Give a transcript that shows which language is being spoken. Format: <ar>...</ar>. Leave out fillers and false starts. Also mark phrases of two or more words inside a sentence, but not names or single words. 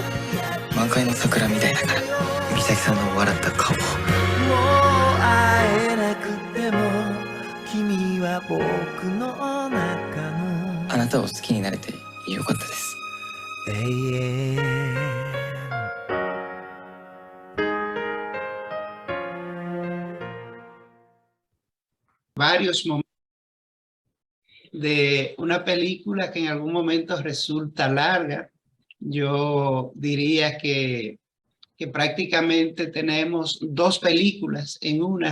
<ja>満開の桜みたいだから。美咲さんの笑った顔。もう会えなくても君は僕の中のあなたを好きになれてよかったです。永遠。</ja> <es>Varios momentos de una película que en algún momento resulta larga. Yo diría que prácticamente tenemos dos películas en una.</es>